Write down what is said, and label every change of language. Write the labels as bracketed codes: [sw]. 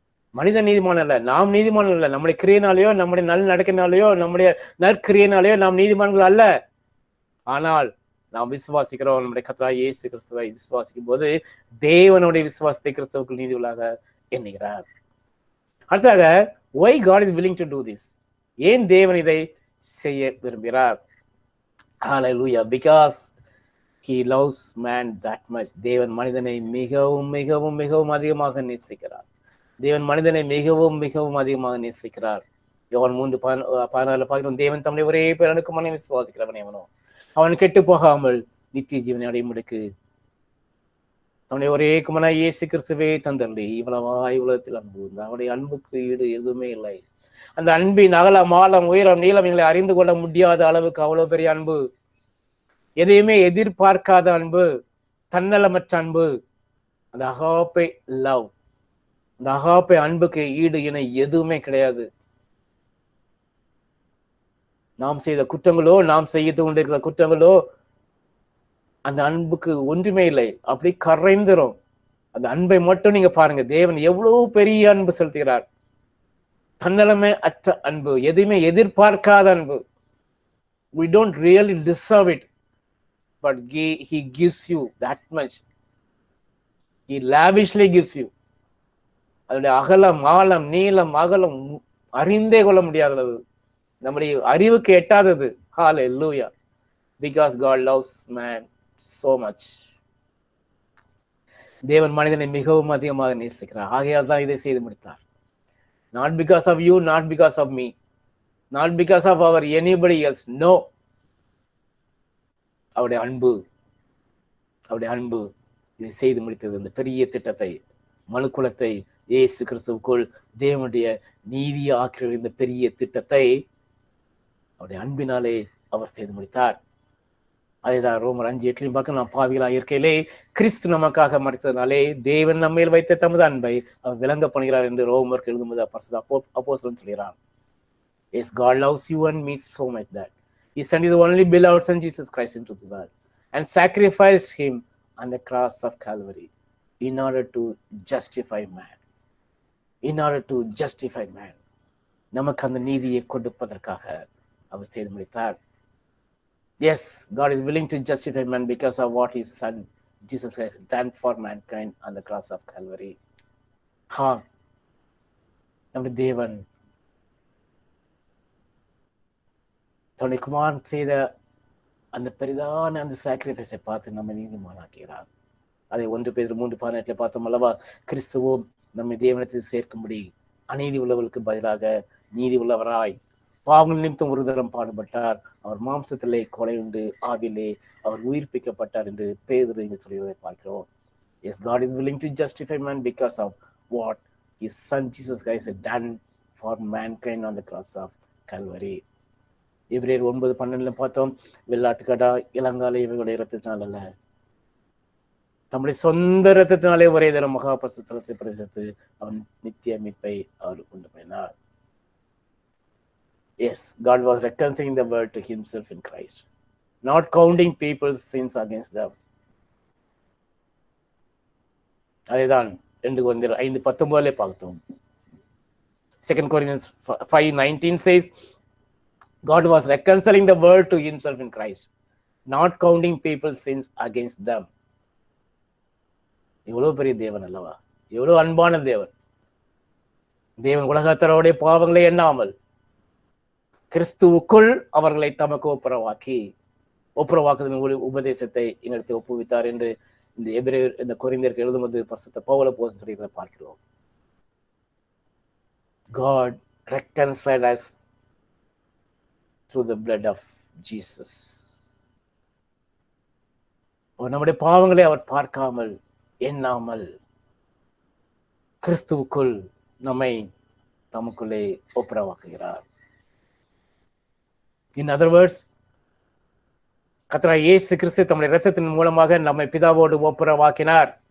[ta] மனிதன் நீதிமான் அல்ல, நாம் நீதிமான் அல்ல. நம்முடைய கிரியையினாலேயோ, நம்முடைய நல் நடக்கினாலேயோ, நம்முடைய நற்கிரியையினாலேயோ நாம் நீதிமான்கள் அல்ல. ஆனால் நாம் விசுவாசிக்கிறோம், நம்முடைய கர்த்தராகிய இயேசு கிறிஸ்துவை விசுவாசிக்கும் போது தேவனுடைய விசுவாசத்தை கிறிஸ்துவுக்குள் நீதியுள்ளாக எண்ணுகிறார். [en] அடுத்ததாக, why God is willing to do this? [ta] ஏன் தேவன் இதை செய்ய விரும்புகிறார்? [en] Hallelujah, because he loves man that much. [ta] தேவன் மனிதனை மிகவும் மிகவும் மிகவும் அதிகமாக நேசிக்கிறார். தேவன் மனிதனை மிகவும் மிகவும் அதிகமாக நேசிக்கிறார். யோவான் 3:14 பார்க்கிறோம், தேவன் தம்முடைய ஒரே பேரனுக்கு மனை விசுவாசிக்கிறவன் எவனோ அவன் கெட்டு போகாமல் நித்திய ஜீவனை அடையும்படிக்கு தம்முடைய ஒரே குமாரனாகிய இயேசு கிறிஸ்துவே தந்தருளி இவ்வளவாய் உலகத்தில் அன்பு. அவனுடைய அன்புக்கு ஈடு எதுவுமே இல்லை. அந்த அன்பின் அகலம், ஆழம், உயரம், நீளம் எங்களை அறிந்து கொள்ள முடியாத அளவுக்கு அவ்வளவு பெரிய அன்பு. எதையுமே எதிர்பார்க்காத அன்பு, தன்னலமற்ற அன்பு, அந்த அகாப்பே லவ். அந்த அகாப்பே அன்புக்கு ஈடு இணை எதுவுமே கிடையாது. நாம் செய்த குற்றங்களோ, நாம் செய்து கொண்டிருக்கிற குற்றங்களோ அந்த அன்புக்கு ஒன்றுமே இல்லை. அப்படி கரைந்துரும். அந்த அன்பை மட்டும் நீங்க பாருங்க, தேவன் எவ்வளவு பெரிய அன்பு செலுத்துகிறார். தன்னலமே அற்ற அன்பு, எதையுமே எதிர்பார்க்காத அன்பு. [en] We don't really deserve it, but he gives you that much. He lavishly gives you. [ta] அதனுடைய அகலம், ஆழம், நீளம், அகலம் அறிந்தே கொள்ள முடியாதது, நம்முடைய அறிவுக்கு எட்டாதது. [en] Hallelujah, because God loves man so much. [ta] தேவன் மனிதனை மிகவும் அதிகமாக நேசிக்கிறார். ஆகையால் தான் இதை செய்து முடித்தார். [en] Not because of you, not because of me, not because of our anybody else. [ta] No, அவருடைய அன்பு இதை செய்து முடித்தது. இந்த பெரிய திட்டத்தை, மனுக்குலத்தை இயேசு கிறிஸ்துவுக்குள் தேவனுடைய நீதியை ஆக்கிற இந்த பெரிய திட்டத்தை அவருடைய அன்பினாலே அவர் செய்து முடித்தார். அதேதான் ரோமர் 5:8 பார்க்க, நாம் பாவிகளாக இருக்கையிலே கிறிஸ்து நமக்காக மரித்ததினாலே தேவன் நம்மேல் வைத்த தமது அன்பை அவர் விளங்க பண்ணுகிறார் என்று ரோமருக்கு எழுதும்போது அப்போஸ்தலன் சொல்கிறார். [en] Yes, God loves you and me so much that he sent his only beloved son Jesus Christ into the world and sacrificed him on the cross of Calvary in order to justify man. In order to justify man. [ta] நமக்கு அந்த நீதியை கொடுப்பதற்காக அவர் செய்து முடித்தார். [en] Yes, God is willing to justify man because of what his son Jesus Christ done for mankind on the cross of Calvary. [ta] நம்முடைய தேவன் தன்னுடைய குமாரன் செய்த அந்த பெரிதான அந்த சாக்ரிஃபைஸை பார்த்து நம்ம நீதிமானாக்கிறார். அதை 1 பேதுரு 3:18 பார்த்தோம் அல்லவா? கிறிஸ்துவும் நம்மை தேவனத்தில் சேர்க்கும்படி அநீதி உள்ளவர்களுக்கு பதிலாக நீதி உள்ளவராய் பாவங்கள் நிமித்தம் ஒரு தரம் பாடுபட்டார். அவர் மாம்சத்திலே கொலை உண்டு, ஆவிலே அவர் உயிர்ப்பிக்கப்பட்டார் என்று பேதுரு இங்கு சொல்வதை பார்க்கிறோம். [en] Yes, God is willing to justify man because of what his son Jesus Christ had done for mankind on the cross of Calvary. [ta] எபிரேயர் 9:12 பார்த்தோம், வெள்ளாட்டுக்கடா இளங்காலை இவைகளுடைய இரத்தத்தினால் அல்ல, தம்முடைய சொந்த இரத்தத்தினாலே ஒரே தரம் மகா பரிசுத்தலத்தை பிரவேசித்து அவன் நித்திய மீட்பை அவர் கொண்டு போனார். [en] Yes, God was reconciling the world to himself in Christ, not counting people's sins against them. [ta] அதேதான் 2 Corinthians 5:19 பார்த்தோம். [en] 2 Corinthians 5:19 says, God was reconciling the world to himself in Christ, not counting people's sins against them. [ta] எவ்வளவு பெரிய தேவன் அல்லவா? எவ்வளவு அன்பான தேவன். தேவன் உலகத்தரோடைய பாவங்களை எண்ணாமல் கிறிஸ்துவுக்குள் அவர்களை தமக்கு ஒப்புரவாக்குதலின் உபதேசத்தை எங்களுக்கு ஒப்புவித்தார் என்று இந்த எபிரேயர் இந்த கொரிந்தியருக்கு எழுதும்போது பரிசுத்த பவுல் அப்போஸ்தலன் சொல்கிறதை பார்க்கிறோம். God reconciled us through the blood of Jesus. நம்முடைய பாவங்களை அவர் பார்க்காமல் எண்ணாமல் கிறிஸ்துவுக்குள் நம்மை தமக்குள்ளே ஒப்புரவாக்குகிறார். [en] in other words, [ta] கர்த்தராகிய இயேசு கிறிஸ்து தம்முடைய இரத்தத்தின் மூலமாக நம்மை பிதாவோடு ஒப்புரவாக்கினார்.